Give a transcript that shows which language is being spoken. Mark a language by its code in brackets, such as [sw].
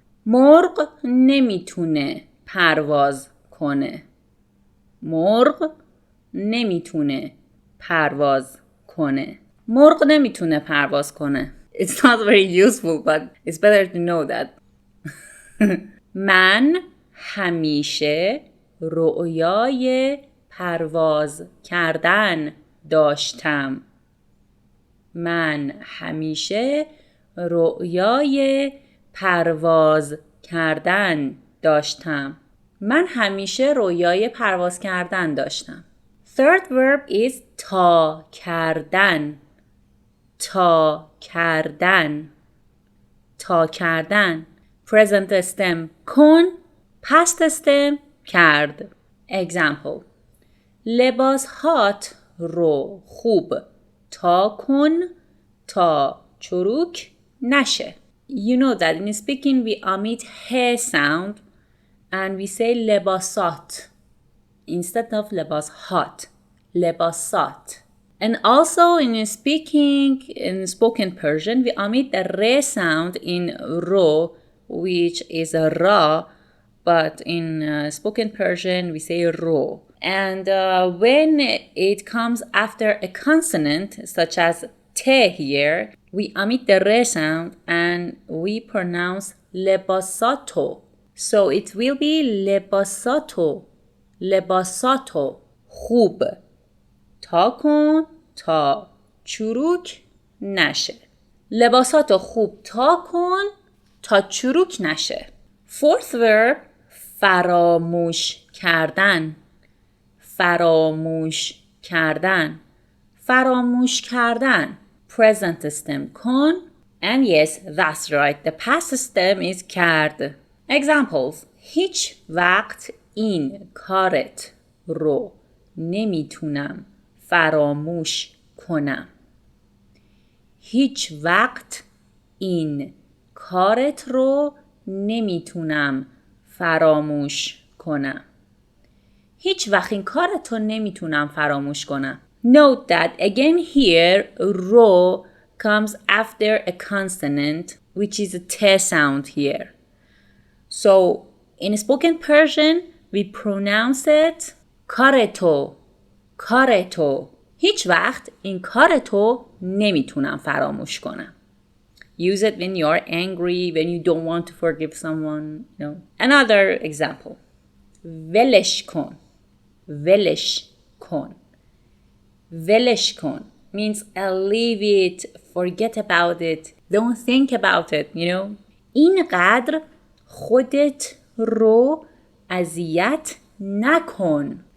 [fa] مرغ نمیتونه پرواز کنه. مرغ نمیتونه پرواز کنه. مرغ نمیتونه پرواز کنه. [en] It's not very useful, but it's better to know that. [fa] من همیشه رؤیای پرواز کردن داشتم. من همیشه رؤیای پرواز کردن داشتم. من همیشه رؤیای پرواز کردن داشتم. [en] Third verb is [fa] تا کردن. تا کردن. تا کردن. [en] Present stem کن. Past stem کرد. Example. [fa] لباس هات رو خوب تا کن تا چروک نشه. [en] You know that in speaking we omit he sound and we say لباسات instead of لباس هات. [fa] لباسات. [en] And also in speaking, in spoken Persian, we omit the re sound in ro, which is a ra, but in spoken Persian, we say ro. And when it comes after a consonant, such as te here, we omit the re sound and we pronounce lebasato. So it will be lebasato, lebasato, خوب. [fa] تا کن تا چروک نشه. لباساتو خوب تا کن تا چروک نشه. [en] Fourth verb, فراموش کردن. [fa] فراموش کردن. فراموش کردن. [en] Present stem کن. And yes, that's right. The past stem is کرد. Examples. [fa] هیچ وقت این کارت رو نمیتونم فراموش کنم. هیچ وقت این کارت رو نمیتونم فراموش کنم. هیچ وقت این کارت رو نمیتونم فراموش کنم. [en] Note that again here, رو comes after a consonant, which is a T sound here. So, in spoken Persian, we pronounce it کارتو. [fa] کارتو. هیچ وقت این کارتو نمیتونم فراموش کنم. [en] Use it when you're angry, when you don't want to forgive someone. Another example. [fa] ولش کن. ولش کن. ولش کن [en] means leave it, forget about it, don't think about it, [fa] اینقدر خودت رو اذیت نکن.